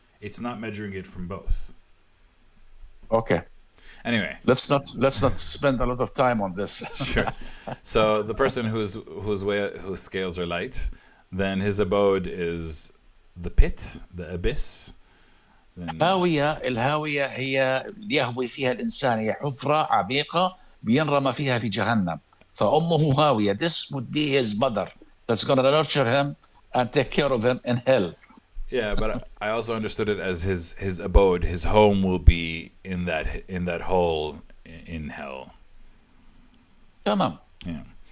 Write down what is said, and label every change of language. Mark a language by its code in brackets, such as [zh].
[en] It's not measuring it from both. Okay. Anyway, let's not spend a lot of time on this. Sure. So the person whose scales are light, then his abode is the pit, the abyss. [ar] الهاوية هي يهوي فيها الإنسان، هي حفرة عميقة بينرمى فيها في جهنم، فأمه هاوية. [en] This would be his mother that's going to nurture him and take care of him in hell. Yeah, but I also understood it as his abode, his home will be in that hole in hell. [ar] تمام. [en] Yeah.